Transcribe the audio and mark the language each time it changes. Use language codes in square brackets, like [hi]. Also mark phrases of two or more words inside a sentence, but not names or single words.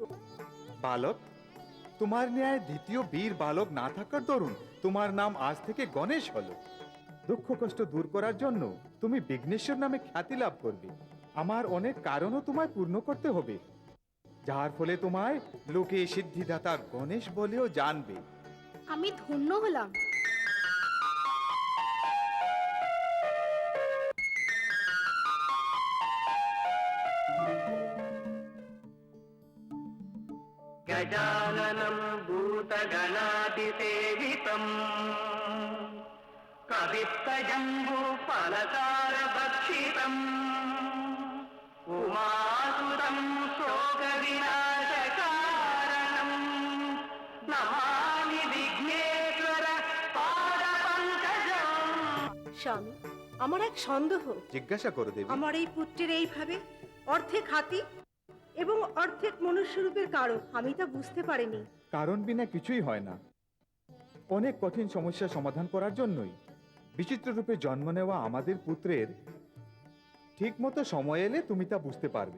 [bn] বালক, তোমার ন্যায় দ্বিতীয় বীর বালক না থাকার দরুন তোমার নাম আজ থেকে গণেশ হলো। দুঃখ কষ্ট দূর করার জন্য তুমি বিঘ্নেশ্বর নামে খ্যাতি লাভ করবে। আমার অনেক কারণও তোমায় পূর্ণ করতে হবে, যার ফলে তোমায় লোকে সিদ্ধিদাতা গণেশ বলেও জানবে। আমি ধন্য হলাম। [sa] गजाननं भूतगणातिसेवितं कवित्तजम्बूफलसारभक्षितम् उमासुतं शोकविनाशकारणं नमामि विघ्नेश्वर पादपङ्कजम्। [bn] স্বামী, আমার এক সন্দেহ। জিজ্ঞাসা করো দেবী। আমার এই পুত্রের এইভাবে অর্ধেক হাতি এবং অর্ধেক মনুষ্যরূপের কারণ আমি তা বুঝতে পারিনি। কারণ বিনা কিছুই হয় না। অনেক কঠিন সমস্যা সমাধান করার জন্যই বিচিত্র রূপে জন্ম নেওয়া আমাদের পুত্রের ঠিক মতো সময় এলে তুমি তা বুঝতে পারবে।